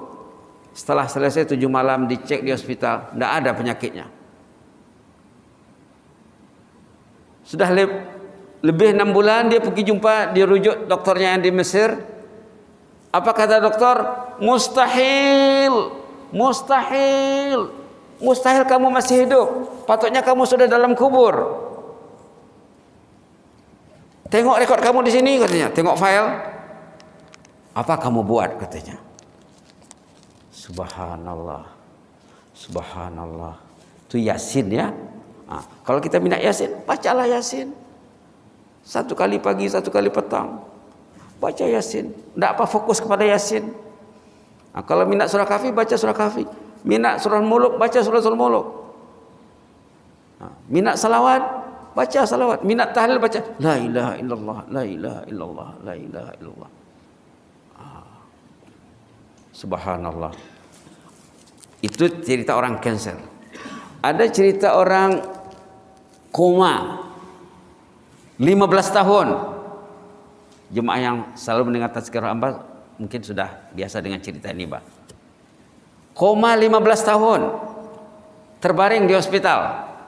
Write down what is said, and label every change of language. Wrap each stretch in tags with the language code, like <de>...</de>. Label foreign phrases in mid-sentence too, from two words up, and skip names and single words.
<ms>Setelah selesai 7 malam dicek di hospital, tidak ada penyakitnya. Sudah lebih 6 bulan dia pergi jumpa, dia rujuk dokternya yang di Mesir. Apa kata dokter? Mustahil, mustahil, mustahil kamu masih hidup. Patutnya kamu sudah dalam kubur. Tengok rekod kamu di sini katanya, tengok file. Apa kamu buat katanya?</ms> <ar>سبحان الله، سبحان الله.</ar> <ms>Itu Yasin ya. Nah, kalau kita minat Yasin, bacalah Yasin. 1 kali pagi, 1 kali petang. Baca Yasin. Tidak apa fokus kepada Yasin. Nah, kalau minat surah Kahfi, baca surah Kahfi. Minat surah Muluk, baca surah Muluk. Nah, minat salawat, baca salawat. Minat tahlil, baca</ms> <ar>لا إله إلا الله، لا إله إلا الله، لا إله إلا الله.</ar> <ms>Subhanallah. Itu cerita orang kanker. Ada cerita orang koma 15 tahun. Jemaah yang selalu mendengar tazkirah Amba mungkin sudah biasa dengan cerita ini, Pak. Koma 15 tahun. Terbaring di hospital.</ms>